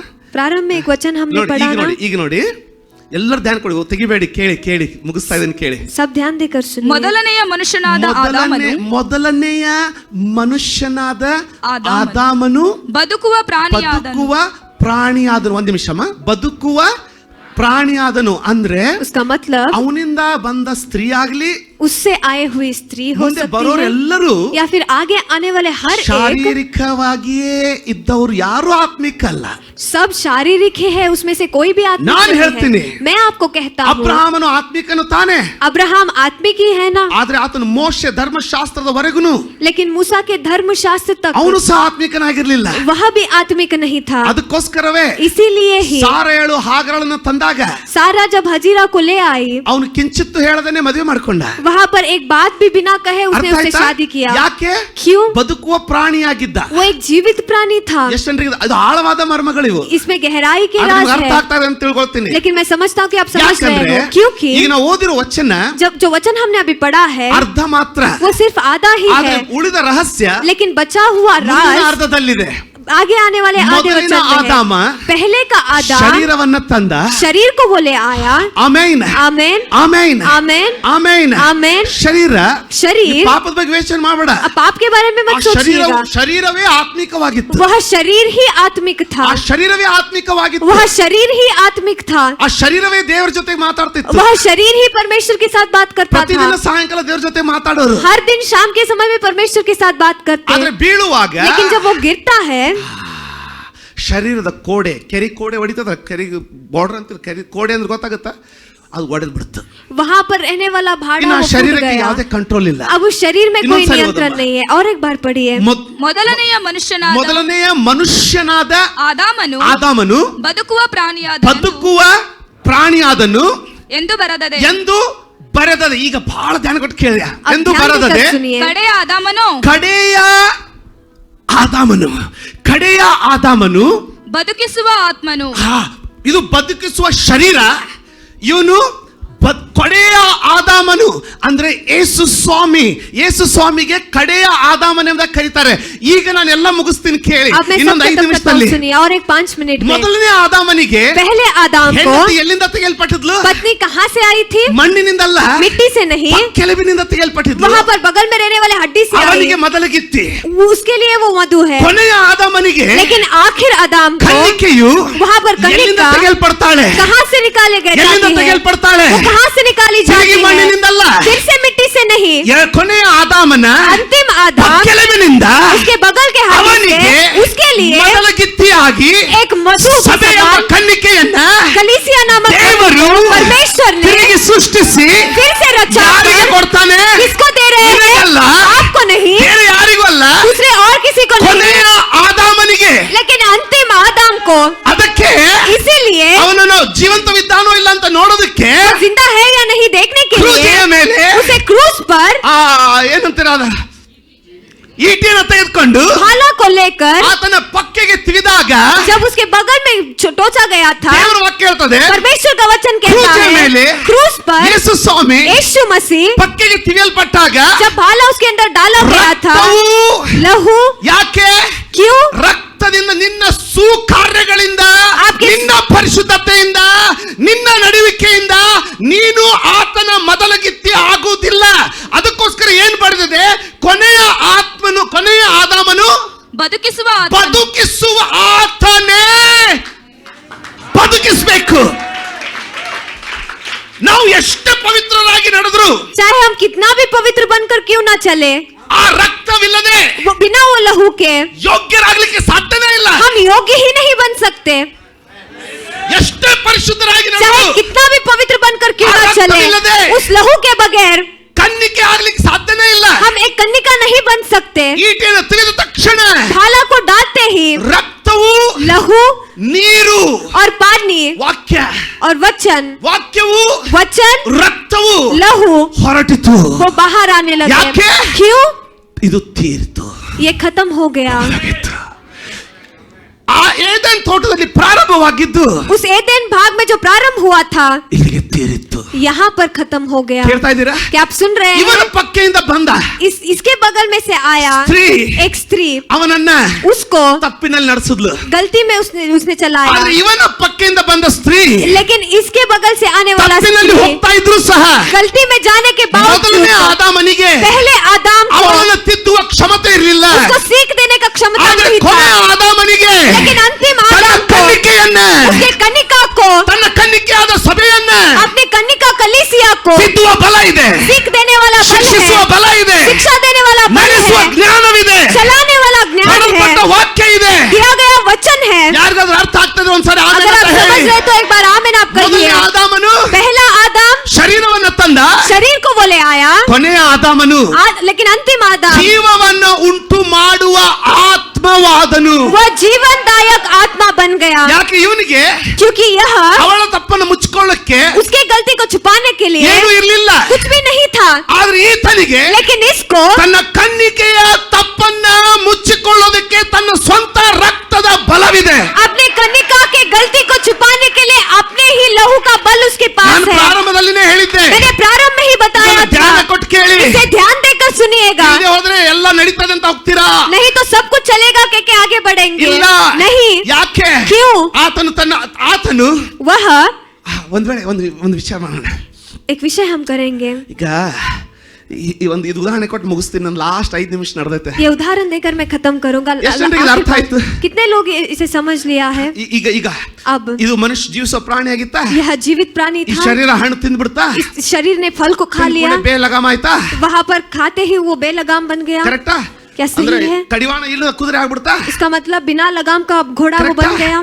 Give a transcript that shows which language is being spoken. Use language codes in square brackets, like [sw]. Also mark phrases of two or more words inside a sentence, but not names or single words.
[hi] प्रारंभ में एक वचन हमने [kn] ನೋಡಿ [hi] पढ़ा [kn] ಈಗ [hi] ना। [kn] ನೋಡಿ ಈಗ ನೋಡಿ ಎಲ್ಲರೂ ಧ್ಯಾನ ಕೊಡಿ, ತೆಗಿಬೇಡಿ, ಕೇಳಿ ಕೇಳಿ, ಮುಗಿಸ್ತಾ ಇದ್ದೀನಿ ಕೇಳಿ. [hi] सब ध्यान देकर सुनिए। [kn] ಮೊದಲನೆಯ ಮನುಷ್ಯನಾದ ಆದಾಮನು ಮೊದಲನೆಯ ಮನುಷ್ಯನಾದ ಆದಾಮನು ಆದಾಮನು ಬದುಕುವ ಪ್ರಾಣಿಯಾದನು. ಬದುಕುವ ಪ್ರಾಣಿಯಾದನು. ಒಂದು ನಿಮಿಷಮ್ಮ. ಬದುಕುವ ಪ್ರಾಣಿಯಾದನು ಅಂದ್ರೆ [hi] उसका मतलब [kn] ಅವನಿಂದ ಬಂದ ಸ್ತ್ರೀ ಆಗ್ಲಿ, [hi] उससे आए हुई स्त्री हो [kn] ಮುಂದೆ [hi] सकती है [kn] ಬರೋರೆಲ್ಲರೂ [hi] या फिर आगे आने वाले हर एक [kn] ಶಾರೀರಿಕವಾಗಿಯೇ ಇದ್ದವರು, ಯಾರು ಆತ್ಮಿಕ ಅಲ್ಲ. [hi] सब शारीरिक ही है, उसमें से कोई भी आत्मिक नान नहीं [kn] ಹೇಳ್ತೀನಿ. [hi] है। मैं आपको कहता हूँ [kn] ಅಬ್ರಹಾಮನು ಆತ್ಮಿಕನು ತಾನೆ, [hi] अब्राहम आत्मिक ही है ना, [kn] ಆದ್ರೆ ಆತನು ಮೋಶೆ ಧರ್ಮಶಾಸ್ತ್ರದವರೆಗೂ [hi] लेकिन मूसा के धर्मशास्त्र तक [kn] ಅವನು ಸಹ ಆತ್ಮಿಕನಾಗಿರ್ಲಿಲ್ಲ. [hi] वह भी आत्मिक नहीं था। [kn] ಅದಕ್ಕೋಸ್ಕರವೇ [hi] इसीलिए ही [kn] ಸಾರಯಳು ಹಾಗರಳನ್ನು ತಂದಾಗ [hi] सारा जब हजीरा को ले आई, [kn] ಅವನು ಕಿಂಚಿತ್ತು ಹೇಳದೇನೆ ಮದುವೆ ಮಾಡ್ಕೊಂಡ. [hi] वहाँ पर एक बात भी बिना कहे उसने [kn] ಅರ್ಥ [hi] उससे [kn] ಆಯ್ತಾ? [hi] शादी किया। [kn] ಯಾಕೆ? [hi] क्यों? [kn] ಬದುಕುವ ಪ್ರಾಣಿಯಾಗಿದ್ದ. [hi] वो एक जीवित प्राणी था। [kn] ಎಷ್ಟು ಜನರಿಗೆ ಅದು ಆಳವಾದ ಮರ್ಮಗಳು. ರಹಸ್ಯಗಳಿವು. [hi] इसमें गहराई के [kn] ಅದು [hi] राज [kn] ನಿಮ್ಗೆ ಅರ್ಥ [hi] है, [kn] ಆಗ್ತಾ ಇದೆ ಅಂತ ತಿಳ್ಕೊಳ್ತೀನಿ. [hi] लेकिन मैं समझता हूँ कि आप समझ रहे [kn] ಯಾಕಂದ್ರೆ [hi] हो, क्योंकि [kn] ಈಗ ನಾವು ಓದಿರೋ ವಚನ [hi] जब जो वचन हमने अभी पढ़ा है [kn] ಅರ್ಧ ಮಾತ್ರ, [hi] वो सिर्फ आधा ही [kn] ಆದ್ರೆ [hi] है, [kn] ಉಳಿದ ರಹಸ್ಯ [hi] लेकिन बचा हुआ [kn] ಮುಂದಿನ [hi] राज [kn] ಅರ್ಧದಲ್ಲಿದೆ. [hi] आगे आने वाले आधे [kn] ಮೊದಲಿನ [hi] वचन में [kn] ಆದಾಮ [hi] है. पहले का आदाम [kn] ಶರೀರವನ್ನ ತಂದ. [hi] शरीर को वो ले आया. [kn] ಆಮೇನ್ [hi] आमेन [kn] ಆಮೇನ್ [hi] आमेन [kn] ಆಮೇನ್. [hi] आमेन. [kn] ಶರೀರ [hi] शरीर, [kn] ಪಾಪದ ಬಗ್ಗೆ ಯೋಚನೆ ಮಾಡಬೇಡ. [hi] अब पाप के बारे में [kn] ಆ [hi] मत सोचिएगा, [kn] ಶರೀರವೇ ಆತ್ಮಿಕವಾಗಿತ್ತು. [hi] वह शरीर ही आत्मिक था, [kn] ಆ ಶರೀರವೇ ಆತ್ಮಿಕವಾಗಿತ್ತು. [hi] वह शरीर ही आत्मिक था, [kn] ಆ ಶರೀರವೇ ದೇವರ ಜೊತೆ ಮಾತಾಡ್ತಿತ್ತು. [hi] वह शरीर ही परमेश्वर के साथ बात करता [kn] ಪ್ರತಿದಿನ [hi] था. [kn] ಸಾಯಂಕಾಲ ದೇವರ ಜೊತೆ ಮಾತಾಡೋರು. [hi] हर दिन शाम के समय में परमेश्वर के साथ बात करते [kn] ಆದ್ರೆ [hi] हैं, [kn] ಬೀಳುವಾಗ [hi] लेकिन जब वो गिरता है, [kn] ಶರೀರದ ಕೋಡೆ, ಕೆರಿ ಕೋಡೆ ಹೊಡಿತದ, ಕೆರಿ ಬಾರ್ಡರ್ ಅಂತ ಕೆರಿ ಕೋಡೆ ಅಂದ್ರೆ ಗೊತ್ತಾಗುತ್ತಾ, ಅದು ಒಡೆದ್ ಬಿಡುತ್ತೆ. [hi] वहां पर रहने वाला भाड़ा [kn] ಇನ್ನು [hi] वो फूट [kn] ಶರೀರಕ್ಕೆ [hi] गया. [kn] ಯಾವುದೇ ಕಂಟ್ರೋಲ್ ಇಲ್ಲ. [hi] अब उस शरीर में कोई [kn] ಇನ್ನೊಂದ್ಸರಿ [hi] नियंत्रण [kn] ಓದಮ್ಮ. [hi] नहीं है. और एक बार पढ़िए. [kn] ಮೊದಲನೆಯ ಮನುಷ್ಯನಾದ ಮೊದಲನೆಯ ಮನುಷ್ಯನಾದ ಆದಾಮನು ಆದಾಮನು ಬದುಕುವ ಪ್ರಾಣಿಯಾದ ಬದುಕುವ ಪ್ರಾಣಿಯಾದನು ಎಂದು ಬರೆದದೆ. ಎಂದು ಬರೆದದೆ. ಈಗ ಬಹಳ ಧ್ಯಾನ ಕೊಟ್ಟು ಕೇಳಿಯ. [hi] अब [kn] ಎಂದು [hi] ध्यान के [kn] ಬರೆದದೆ. [hi] साथ सुनिए. [kn] ಕಡೆಯ ಆದಾಮನು ಕಡೆಯ ಆದಾಮನು, ಕಡೆಯ ಆದಾಮನು, ಬದುಕಿಸುವ ಆತ್ಮನು. ಇದು ಬದುಕಿಸುವ ಶರೀರ. ಇವನು ಕಡೆಯ ಆದಾಮನು ಅಂದ್ರೆ ಯೇಸು ಸ್ವಾಮಿ. ಯೇಸು ಸ್ವಾಮಿಗೆ ಕಡೆಯ ಆದಾಮನೆಂದ ಕರೀತಾರೆ. ಈಗ ನಾನು ಎಲ್ಲ ಮುಗಿಸ್ತೀನಿ ಕೇಳಿ, [hi] अब मैं सब [kn] ಇನ್ನೊಂದು 5 [hi] खत्म करता हूँ, [kn] ನಿಮಿಷದಲ್ಲಿ. [hi] सुनिए, और एक 5 मिनट में. [kn] ಮೊದಲನೇ ಆದಾಮನಿಗೆ [hi] पहले आदाम को [kn] ಹೆಂಡತಿ ಎಲ್ಲಿಂದ ತೆಗೆಯಲ್ಪಟ್ಟಿದ್ಲು? [hi] पत्नी कहाँ से आई थी? [kn] ಮಣ್ಣಿನಿಂದಲ್ಲ, [hi] मिट्टी से नहीं, [kn] ಕೆಳಬಿನಿಂದ ತೆಗೆಯಲ್ಪಟ್ಟಿದ್ಲು. [hi] वहाँ पर बगल में रहने वाले हड्डी से आई. [kn] ಅವನಿಗೆ ಮೊದಲಗಿತ್ತಿ. [hi] उसके लिए वो मधु है, [kn] ಕೊನೆಯ ಆದಾಮನಿಗೆ [hi] लेकिन आखिर आदाम को [kn] ಕನ್ನಿಕೆಯು [hi] वहाँ पर [kn] ಎಲ್ಲಿಂದ [hi] कन्या [kn] ತೆಗೆಯಲ್ಪಡ್ತಾಳೆ? [hi] कहाँ से निकाले गए [kn] ಎಲ್ಲಿಂದ [hi] जाती है? [kn] ತೆಗೆಯಲ್ಪಡ್ತಾಳೆ? [hi] वो कहाँ से निकाली जाती [kn] ತಿರುಗಿ [hi] है? [kn] ಮಣ್ಣಿನಿಂದಲ್ಲ, [hi] फिर से मिट्टी से नहीं, [kn] ಕೊನೆಯ ಆದಾಮನ [hi] अंतिम आदाम [kn] ಕೆಳಬಿನಿಂದ [hi] उसके बगल के हड्डी [kn] ಅವನಿಗೆ [hi] से, उसके लिए [kn] ಮೊದಲಗಿತ್ತಿಯಾಗಿ [hi] एक मधु के [kn] ಸಭೆ ಎಂಬ [hi] समान [kn] ಕನ್ನಿಕೆಯನ್ನ [hi] कलीसिया नामक [kn] ದೇವರು [hi] परमेश्वर ने [kn] ತಿರುಗಿ ಸೃಷ್ಟಿಸಿ [hi] फिर से रचा [kn] ಯಾರಿಗೆ [hi] कर [kn] ಕೊಡ್ತಾನೆ? [hi] किसको दे रहे हैं? [kn] ನಿನಗಲ್ಲ, [hi] आपको नहीं, [kn] ಬೇರೆ ಯಾರಿಗೂ ಅಲ್ಲ, [hi] दूसरे और किसी को नहीं, [kn] ಕೊನೆಯ ಆದಾಮನಿಗೆ. [hi] लेकिन अंतिम आदम को. [kn] ಅದಕ್ಕೆ [hi] इसीलिए [kn] ಅವನನ್ನು ಜೀವಂತವಿದ್ದಾನೋ ಇಲ್ಲ ಅಂತ ನೋಡೋದಕ್ಕೆ [hi] वो जिंदा है या नहीं देखने के [kn] ಕ್ರೂಜೆಯ [hi] लिए [kn] ಮೇಲೆ [hi] उसे क्रूज पर [kn] ಏನಂತೀರ ಅದ ಈಟಿಯನ್ನು ತೆಗೆದುಕೊಂಡು [hi] भाला को लेकर [kn] ಆತನ ಪಕ್ಕೆಗೆ ತಿವಿದಾಗ [hi] जब उसके बगल में टोचा गया था, [kn] ದೇವರ ವಾಕ್ಯ ಹೇಳ್ತದೆ, [hi] परमेश्वर का वचन कहता [kn] ಕ್ರೂಜೆಯ ಮೇಲೆ [hi] है, क्रूज पर [kn] ಯೇಸು ಸ್ವಾಮಿ [hi] यीशु मसीह [kn] ಪಕ್ಕೆಗೆ ತಿವಿಯಲ್ಪಟ್ಟಾಗ [hi] जब भाला उसके अंदर डाला गया था, [kn] ರಕ್ತವು [hi] लहू [kn] ಯಾಕೆ? [hi] क्यों? [kn] ರಕ್ತದಿಂದ, ನಿನ್ನ ಸುಕಾರ್ಯಗಳಿಂದ, [hi] आपके- [kn] ನಿನ್ನ ಪರಿಶುದ್ಧತೆಯಿಂದ, ನಿನ್ನ ನಡವಳಿಕೆಯಿಂದ ನೀನು ಆತನ ಮೊದಲಗಿತ್ತಿ ಆಗುವುದಿಲ್ಲ. ಅದಕ್ಕೋಸ್ಕರ ಏನ್ ಬರೆದಿದೆ? ಕೊನೆಯ ಆತ್ಮನು, ಕೊನೆಯ ಆದಾಮನು ಬದುಕಿಸುವ ಆತ್ಮನು. ಬದುಕಿಸುವ ಆತನೇ ಬದುಕಿಸಬೇಕು. ನಾವು ಎಷ್ಟು ಪವಿತ್ರರಾಗಿ ನಡೆದ್ರು, [hi] चाहे हम कितना भी पवित्र बनकर क्यों ना चले, [kn] ಆ ರಕ್ತವಿಲ್ಲದೆ [hi] वो बिना वो लहू के [kn] ಯೋಗ್ಯರಾಗ್ಲಿಕ್ಕೆ ಸಾಧ್ಯನೇ ಇಲ್ಲ. [hi] हम योग्य ही नहीं बन सकते. [kn] ಎಷ್ಟೇ ಪರಿಶುದ್ಧರಾಗಿ [hi] चाहे [kn] ನಡೆದ್ರು [hi] कितना भी पवित्र बनकर क्यों ना रक्त चले, मिलदे। उस लहू के बगैर [kn] ಕನ್ನಿಕೆ ಆಗ್ಲಿಕ್ಕೆ ಸಾಧ್ಯನೇ ಇಲ್ಲ. [hi] हम एक कन्या नहीं बन सकते. [kn] ಈಟಿಯನ್ನು ತೆಗೆದ ತಕ್ಷಣ [hi] भाला को डालते ही [kn] ರಕ್ತವು, [hi] लहू [kn] ನೀರು, [hi] और पानी [kn] ವಾಕ್ಯ, [hi] और वचन, [kn] ವಾಕ್ಯವು, [hi] वचन, [kn] ರಕ್ತವು [hi] लहू [kn] ಹೊರಟಿತು. [hi] वो बाहर आने लगे. [kn] ಯಾಕೆ? [hi] क्यों? [kn] ಇದು ತೀರಿತು. [hi] ये खत्म हो गया. [kn] ಆ ಏದೆನ್ ತೋಟದಲ್ಲಿ ಪ್ರಾರಂಭವಾಗಿದ್ದು [hi] उस एदेन भाग में जो प्रारंभ हुआ था, [kn] ಇಲ್ಲಿಗೆ ತೀರಿತ್ತು. [hi] यहाँ पर खत्म हो गया. [kn] ಕೇಳ್ತಾ ಇದ್ದೀರಾ? [hi] क्या आप सुन रहे [kn] ಇವನ [hi] हैं? [kn] ಪಕ್ಕೆಯಿಂದ ಬಂದ [hi] इसके बगल में से आया स्त्री, एक स्त्री, [kn] ಅವನನ್ನ [hi] उसको [kn] ತಪ್ಪಿನಲ್ಲಿ ನಡೆಸಿದ್ಲು. [hi] गलती में उसने चलाया, [kn] ಆದ್ರೆ ಇವನ ಪಕ್ಕೆಯಿಂದ ಬಂದ ಸ್ತ್ರೀ [hi] लेकिन इसके बगल से आने वाला [kn] ತಪ್ಪಿನಲ್ಲಿ [hi] स्त्री [kn] ಹೋಗ್ತಾ ಇದ್ರು ಸಹ [hi] गलती में जाने के [kn] ಮೊದಲನೇ [hi] बावजूद [kn] ಆದಾಮನಿಗೆ [hi] पहले आदाम को [kn] ಅವನನ್ನು ತಿದ್ದುವ ಕ್ಷಮತೆ ಇರಲಿಲ್ಲ. [hi] उसको सीख देने का क्षमता [kn] ಆದ್ರೆ [hi] नहीं [kn] ಕೊನೆಯ [hi] था, [kn] ಆದಾಮನಿಗೆ [hi] लेकिन अंतिम [kn] ತನ್ನ [hi] आदाम को, [kn] ಕನ್ನಿಕೆಯನ್ನ, [hi] उसके कन्निका को, [kn] ತನ್ನ ಕನ್ನಿಕೆಯಾದ ಸಭೆಯನ್ನ [hi] अपने कन्निका कलीसिया को [kn] ತಿದ್ದುವ ಬಲ ಇದೆ, [hi] सीख देने वाला बल [kn] ಶಿಕ್ಷಿಸುವ [hi] है, [kn] ಬಲ ಇದೆ, [hi] शिक्षा देने वाला बल [kn] ನಡೆಸುವ [hi] है, [kn] ಜ್ಞಾನವಿದೆ, [hi] चलाने वाला ज्ञान [kn] ಕೊಡಲ್ಪಟ್ಟ [hi] है, [kn] ವಾಕ್ಯ ಇದೆ. [hi] दिया गया वचन है. [kn] ಯಾರಿಗಾದ್ರೂ ಅರ್ಥ ಆಗ್ತದೆ ಒಂದ್ಸರಿ ಆಮೇಲೆ [hi] अगर आप [kn] ಅಂತ [hi] समझ [kn] ಹೇಳಿ. [hi] रहे तो एक बार आमीन आप [kn] ಮೊದಲನೇ [hi] कहिए. [kn] ಆದಾಮನು [hi] पहला आदम [kn] ಶರೀರವನ್ನ ತಂದ, [hi] शरीर को वो ले आया, [kn] ಕೊನೆಯ ಆದಾಮನು [hi] लेकिन अंतिम आदम [kn] ಜೀವವನ್ನ ಉಂಟು ಮಾಡುವ ಆತ್ಮವಾದನು. [hi] वो जीवनदायक आत्मा बन गया. [kn] ಯಾಕೆ? ಇವನಿಗೆ [hi] क्योंकि यह [kn] ಅವಳ ತಪ್ಪನ್ನು ಮುಚ್ಕೊಳ್ಳಕ್ಕೆ [hi] उसके गलती को छुपाने के लिए [kn] ಏನು ಇರ್ಲಿಲ್ಲ. [hi] कुछ भी नहीं था, [kn] ಆದ್ರೆ ಈತನಿಗೆ [hi] लेकिन इसको [kn] ತನ್ನ ಕನ್ನಿಕೆಯ ತಪ್ಪನ್ನ ಮುಚ್ಚಿಕೊಳ್ಳೋದಕ್ಕೆ ಅವನಿಗೆ ತನ್ನ ಸ್ವಂತ ರಕ್ತದ ಬಲವಿದೆ. [hi] अपने कन्यका के गलती को छुपाने के लिए अपने ही लहू का बल उसके पास [kn] ನಾನು [hi] है. [kn] ಪ್ರಾರಂಭದಲ್ಲಿನೇ ಹೇಳಿದ್ದೆ, [hi] मैंने प्रारंभ में ही बताया [kn] ಇದನ್ನು ಧ್ಯಾನ [hi] था. [kn] ಕೊಟ್ಟು ಕೇಳಿ. [hi] इसे ध्यान देकर सुनिएगा. [kn] ಹೀಗೆ ಹೋದ್ರೆ ಎಲ್ಲ ನಡೀತದೆ ಅಂತ ಹೋಗ್ತೀರಾ? [hi] नहीं तो सब कुछ चलेगा के आगे बढ़ेंगे. [kn] ಇಲ್ಲ. [hi] नहीं. [kn] ಯಾಕೆ? [hi] क्यों? [kn] ಆತನು [hi] वह [kn] ಒಂದ್ ವೇಳೆ ಒಂದು ವಿಚಾರ ಮಾಡೋಣ. [hi] एक विषय हम करेंगे. [kn] ಈಗ ಇದು ಉದಾಹರಣೆ ಕೊಟ್ಟು ಮುಗಿಸ್ತೀನಿ. ನನ್ನ ಲಾಸ್ಟ್ 5 ನಿಮಿಷ ನಡೆದೈತೆ. [hi] ये उदाहरण देकर मैं खत्म करूंगा. [kn] ಎಷ್ಟು ಜನರಿಗೆ ಇದು ಅರ್ಥ ಆಯ್ತು? [hi] कितने लोग इसे समझ लिया है? [kn] ಈಗ [hi] अब [kn] ಇದು ಮನುಷ್ಯ ಜೀವಿಸೋ ಪ್ರಾಣಿ ಆಗಿತ್ತಾ? [hi] यह जीवित प्राणी [kn] ಈ [hi] था. [kn] ಶರೀರ ಹಣ್ಣು ತಿಂದ್ಬಿಡ್ತಾ? [hi] इस शरीर ने फल को खा लिया. [kn] ಬೇಲಗಾಮ ಆಯ್ತಾ? [hi] वहां पर खाते ही वो बेलगाम बन गया. [kn] ಕರೆಕ್ಟಾ? [hi] क्या [kn] ಅಂದ್ರೆ [hi] सही है? [kn] ಕಡಿವಾಣ ಇಲ್ಲದ ಕುದುರೆ ಆಗ್ಬಿಡ್ತಾ? [hi] इसका मतलब बिना लगाम का घोड़ा वो बन गया.